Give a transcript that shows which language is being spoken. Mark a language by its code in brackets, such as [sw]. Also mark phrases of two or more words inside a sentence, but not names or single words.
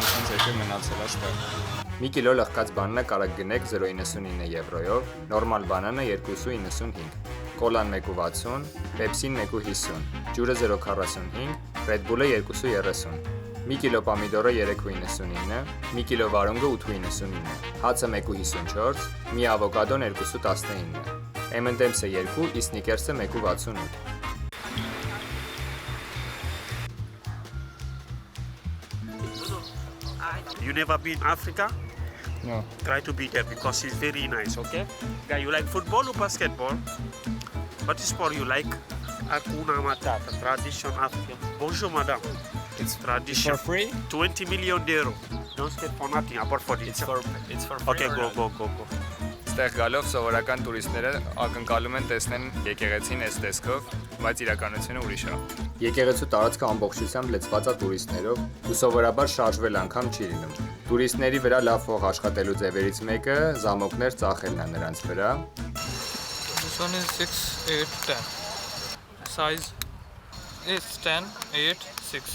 [hy] ինչպես եկել մնացել այստեղ։ Մի կիլո լղկած բանանա կարող գնեք 0.99 եվրոյով, նորմալ բանանը 2.95, կոլան 1.60, պեպսին 1.50, ջուրը 0.45, Red Bull-ը 2.30, մի կիլո պամիդորը 3.99, մի կիլո վարունգը 8.99, հացը 1.54, մի ավոկադոն 2.19, M&M's-ը 2, իսկ Snickers-ը 1.68։ [en] You never been Africa? No. Try to be there because it's very nice, okay? Guy, you like football or basketball? What sport you like? [sw] Hakuna Matata, [en] tradition African. [fr] Bonjour, madame. [en] It's tradition. For free? 20 million euro. Don't get for nothing, apart for this. It's for free. Okay, go. [hy] Այստեղ գալով սովորական տուրիստները ակնկալում են տեսնեն եկեղեցին այս տեսքով, բայց իրականությունը ուրիշ է։ Եկեղեցու տարածքը ամբողջությամբ լցված է տուրիստներով ու սովորաբար շարժվել անգամ չի լինում։ Տուրիստների վրա լավ փող աշխատելու ձևերից մեկը զամոկներ ծախելն է նրանց վրա։ [en] This one is 6, 8, 10. Size is 10, 8, 6.